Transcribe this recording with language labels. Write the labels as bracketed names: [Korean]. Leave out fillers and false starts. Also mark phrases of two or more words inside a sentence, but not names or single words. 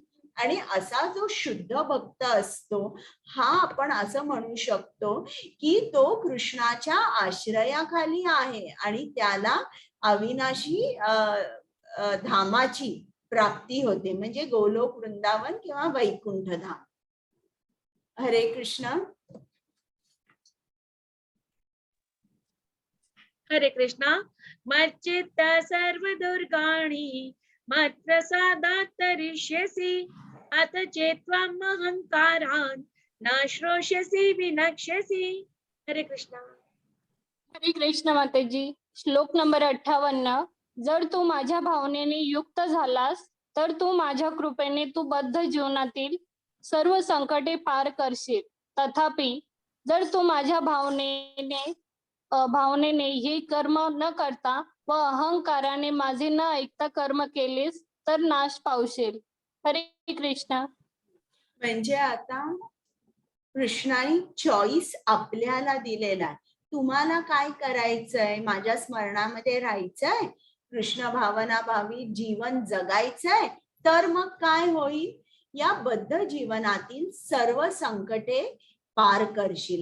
[Marathi] आणि असा जो शुद्ध भक्त असतो हा आपण असं म्हणू शकतो की तो कृष्णाच्या आश्रयाखाली आहे आणि त्याला अविनाशी धामाची प्राप्ती होते, म्हणजे गोलोक वृंदावन किंवा वैकुंठ धाम. हरे कृष्ण. हरे कृष्णा. [Sanskrit] मच्चित्त सर्व दुर्गाणि मत्प्रसादात् तरिष्यसि अथ चेत्त्वम् अहंकारान् न श्रोष्यसि विनक्ष्यसि. [Marathi] हरे कृष्णा. हरे कृष्ण मातेजी. श्लोक नंबर 58. जर तू माझ्या भावनेने युक्त झालास तर तू माझ्या कृपेने तू बद्ध जीवनातील सर्व संकटे पार करशील. तथापि जर तू माझ्या भावनेने हे कर्म न करता व अहंकाराने माझे न ऐकता कर्म केलेस तर नाश पावशील. हरे कृष्ण. म्हणजे आता कृष्णाने चॉईस आपल्याला दिलेला आहे. तुम्हाला काय करायचंय? माझ्या स्मरणामध्ये राहायचंय, कृष्ण भावना भावी जीवन जगायचंय, तर मग काय होईल? या बद्ध जीवनातील सर्व संकटे पार करशील.